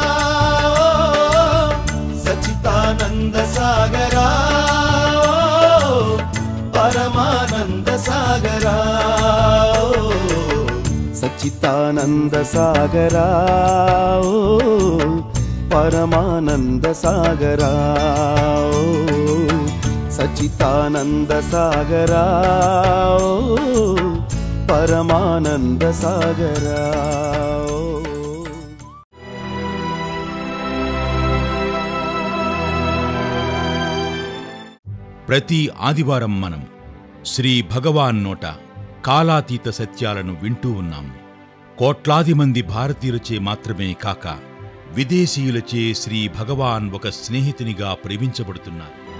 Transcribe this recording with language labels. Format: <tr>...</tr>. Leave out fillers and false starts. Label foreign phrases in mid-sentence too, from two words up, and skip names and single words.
<sa>सच्चिदानंद सागरा परमानंद सागरा सच्चिदानंद सागरा परमानंद सागरा सच्चिदानंद सागरा परमानंद सागरा</sa> <te>ప్రతి ఆదివారం మనం శ్రీ భగవాన్ నోట కాలాతీత సత్యాలను వింటూ ఉన్నాము. కోట్లాది మంది భారతీయులచే మాత్రమే కాక విదేశీయులచే శ్రీ భగవాన్ ఒక స్నేహితునిగా ప్రేమించబడుతున్నారు.</te>